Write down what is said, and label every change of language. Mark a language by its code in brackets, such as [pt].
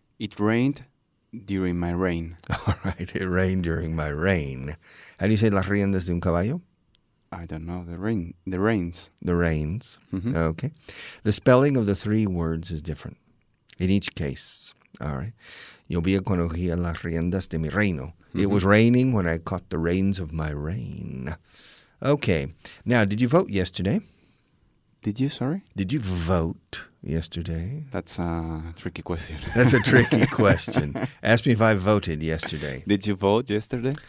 [en] It rained during my reign. All right. It rained during my reign. How do you say [es] las riendas de un caballo? [en] I don't know. The rains. The reins. Mm-hmm. Okay. The spelling of the three words is different in each case. All right. [es] Llovía cuando cogía las riendas de mi reino. Mm-hmm. [en] It was raining when I caught the reins of my reign. Okay. Now, did you vote yesterday? Did you? Sorry? Did you vote yesterday? That's a tricky question. That's a tricky question. Ask me if I voted yesterday. Did you vote yesterday?